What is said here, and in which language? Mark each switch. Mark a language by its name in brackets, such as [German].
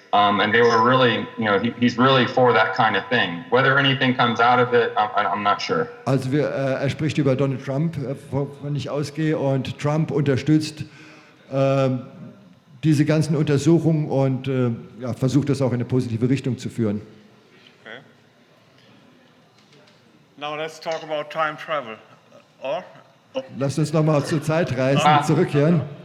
[English] And they were really, he's really for that kind of thing. Whether anything comes out of it, I'm not sure. [German] Also er spricht über Donald Trump, wovon ich ausgehe, und Trump unterstützt diese ganzen Untersuchungen und versucht das auch in eine positive Richtung zu führen. Okay. [English] Now let's talk about time travel. Or? [German] Lasst uns nochmal zur Zeitreisen zurückkehren.